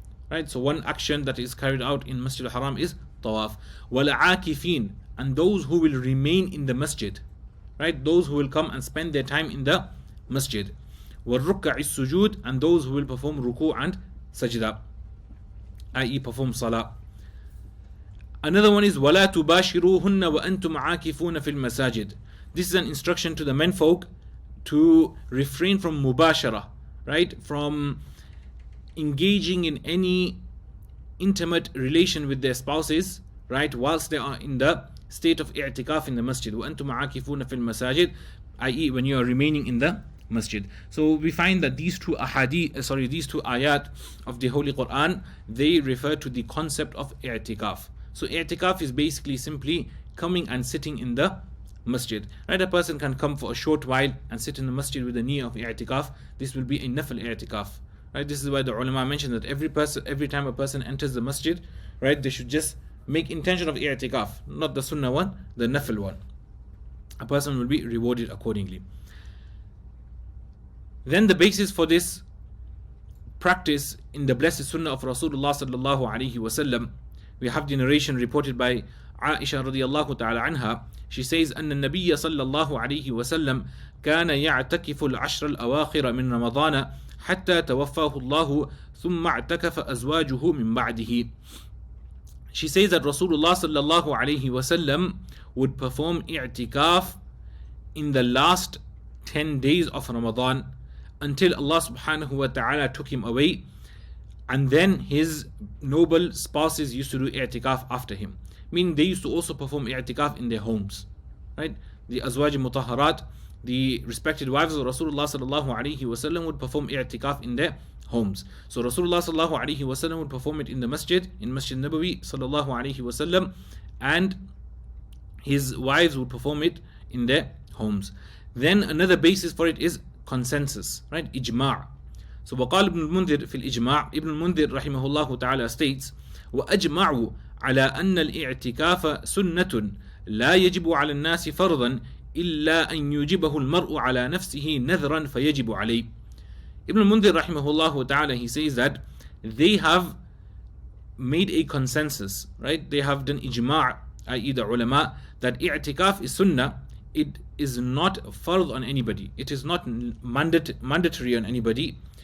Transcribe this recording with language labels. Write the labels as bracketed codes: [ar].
[en] Right, so one action that is carried out in Masjid al-Haram is tawaf. [ar] وَالْعَاكِفِينَ, [en] and those who will remain in the masjid. Right, those who will come and spend their time in the masjid. [ar] وَالرُّكَّعِ السُّجُودِ, [en] and those who will perform ruku and sajda, i.e. perform salah. Another one is [ar] وَلَا تُبَاشِرُوهُنَّ وَأَنْتُمْ عَاكِفُونَ فِي الْمَسَاجِدِ. [en] This is an instruction to the menfolk to refrain from mubashara, right, from engaging in any intimate relation with their spouses, right, whilst they are in the state of i'tikaf in the masjid. [ar] وَأَنْتُمْ عَاكِفُونَ فِي الْمَسَاجِدِ, i.e. [en] when you are remaining in the masjid. So we find that these two ayat of the Holy Quran, they refer to the concept of i'tikaf. So i'tikaf is basically simply coming and sitting in the masjid. Right, a person can come for a short while and sit in the masjid with the niyyah of i'tikaf. This will be a nafl i'tikaf. Right, this is why the ulama mentioned that every time a person enters the masjid, right, they should just make intention of i'tikaf, not the sunnah one, the nafl one. A person will be rewarded accordingly. Then the basis for this practice in the blessed sunnah of Rasulullah sallallahu alaihi wasallam, we have the narration reported by Aisha radiyallahu ta'ala anha. She says, [ar] أن النبي صلى الله عليه وسلم كان يعتكف العشر الأواخر من رمضان حتى توفاه الله ثم اعتكف أزواجه من بعده. [en] She says that Rasulullah sallallahu alaihi wasallam would perform i'tikaf in the last 10 days of Ramadan until Allah subhanahu wa ta'ala took him away, and then his noble spouses used to do i'tikaf after him. Meaning they used to also perform i'tikaf in their homes. Right? The azwaj mutahharat, the respected wives of Rasulullah sallallahu alaihi wasallam, would perform i'tikaf in their homes. So Rasulullah sallallahu alaihi wasallam would perform it in the masjid, in Masjid Nabawi sallallahu alaihi wasallam, and his wives would perform it in their homes. Then another basis for it is consensus, right? Ijma'. [ar] So وقال ابن المنذر في الإجماع, [en] Ibn al-Mundhir rahimahullah ta'ala states, [ar] وأجمعوا على أن الاعتكاف سنة لا يجب على الناس فرضا إلا أن يجبه المرء على نفسه نذرا فيجب عليه. [en] Ibn al-Mundhir rahimahullah ta'ala, he says that they have made a consensus, right? They have done ijma', i.e. the ulama, that i'tikaf is sunnah. It is not fard on anybody. It is not mandatory on anybody.